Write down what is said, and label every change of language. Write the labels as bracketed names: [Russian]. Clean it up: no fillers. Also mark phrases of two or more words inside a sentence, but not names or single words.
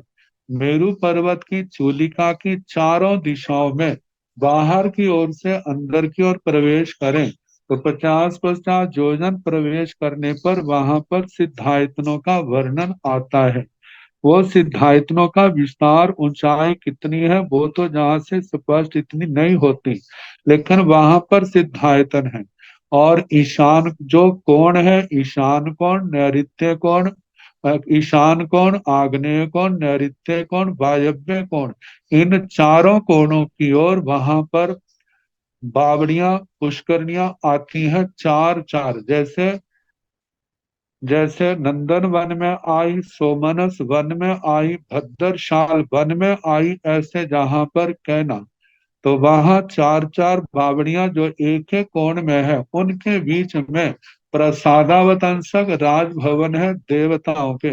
[Hindi] मेरु पर्वत की चूलिका की चारों दिशाओं में बाहर की ओर से अंदर की ओर प्रवेश करें तो 50-50 योजन प्रवेश करने पर वहां पर सिद्धायतनों का वर्णन आता है। वो सिद्धायतनों का विस्तार ऊंचाई कितनी है वो तो जहां से स्पष्ट इतनी नहीं होती, लेकिन वहां पर सिद्धायतन है। और ईशान जो कोण है, ईशान कोण, नैऋत्य कोण, ईशान कोण, आग्नेय कोण, नैऋत्य कोण, वायव्य कोण, इन चारों कोणों की ओर वहां पर बावड़ियां पुष्करनियां आती हैं, चार चार। जैसे जैसे नंदन वन में आई, सोमनस वन में आई, भद्रशाल वन में आई, ऐसे जहां पर कहना तो वहां चार चार बावड़ियां जो एक एक कोण में है उनके बीच में प्रसादावतंसक राजभवन है देवताओं के।